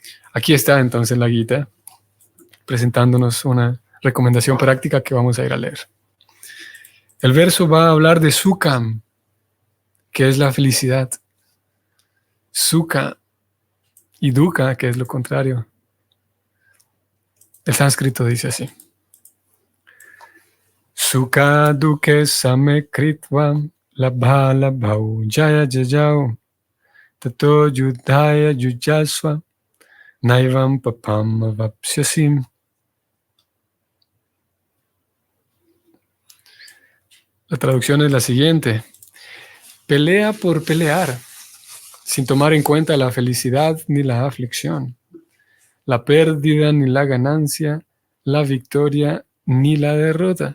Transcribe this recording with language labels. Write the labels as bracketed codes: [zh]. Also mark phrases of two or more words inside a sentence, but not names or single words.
[es] Aquí está entonces la Gita, presentándonos una recomendación práctica que vamos a ir a leer. El verso va a hablar de Sukham, que es la felicidad. Sukha y Dukkha, que es lo contrario. El sánscrito dice así. [sa] Sukha dukkhe same kritva labha labhau jaya jajau tato yudhaya yujasva naivam papam avapsyasim. [es] La traducción es la siguiente. Pelea por pelear, sin tomar en cuenta la felicidad ni la aflicción, la pérdida ni la ganancia, la victoria ni la derrota.